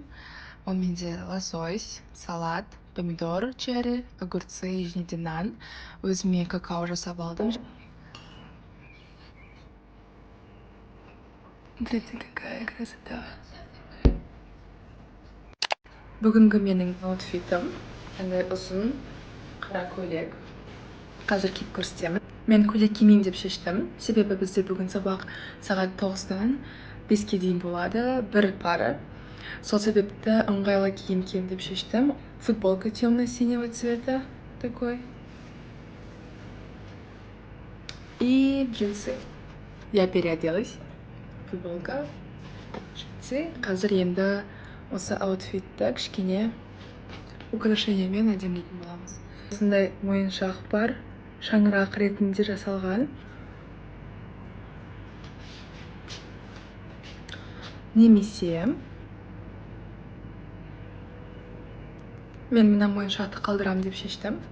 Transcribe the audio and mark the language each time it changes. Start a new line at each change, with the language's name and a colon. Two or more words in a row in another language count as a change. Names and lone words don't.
Kazakh: У менде лосось, салат,
Russian: помидор черри, огурцы
Kazakh: және нан. Өзіме какао жасап алдым.
Russian: Смотрите, какая красота.
Kazakh: Бүгінгі менің аутфитім қандай ұзын қара көйлек. Қазір киіп көрсетемін. Мен көйлек кимеймін деп шештім. Себебі бізде бүгін сабақ сағат 9-дан 5-ке дейін болады, бір пара. Сол себепті ыңғайлы киім киемін деп шештім.
Russian: Футболка темно-синего цвета такой. И джинсы. Я переоделась. Футболка, джинсы.
Kazakh: Қазір енді осы аутфитті кішкене украшениемен әдемілейтін боламыз. Осындай мойыншақ бар, шаңырақ ретінде жасалған. Немесе мен мына мойыншақты қалдырамын деп шештім.